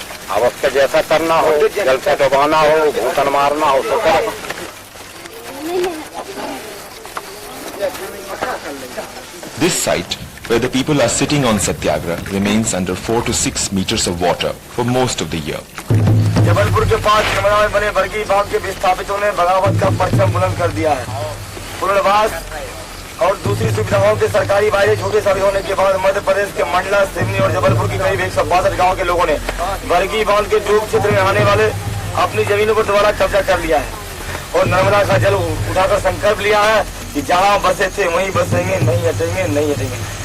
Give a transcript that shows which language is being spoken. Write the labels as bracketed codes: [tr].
[hi] अब उसका जैसा करना हो, जल से डुबाना हो, घूसन मारना हो तो करो। [en] This site, where the people are sitting on Satyagraha, remains under 4 to 6 meters of water for most of the year. [hi] Jabalpur के पास नर्मदा में बने वर्गी बांध के विस्थापितों ने बगावत का परचम बुलंद कर दिया है। पुनर्वास और दूसरी सुविधाओं के सरकारी वायदे छोटे सभी होने के बाद मध्य प्रदेश के मंडला, सिवनी और जबलपुर की करीब 162 गाँव के लोगों ने वर्गी बांध के जोग क्षेत्र में आने वाले अपनी जमीनों पर दोबारा कब्जा कर लिया है और नर्मदा का जल उठाकर संकल्प लिया है कि जहाँ बसे थे वहीं बसेंगे, नहीं हटेंगे, नहीं हटेंगे।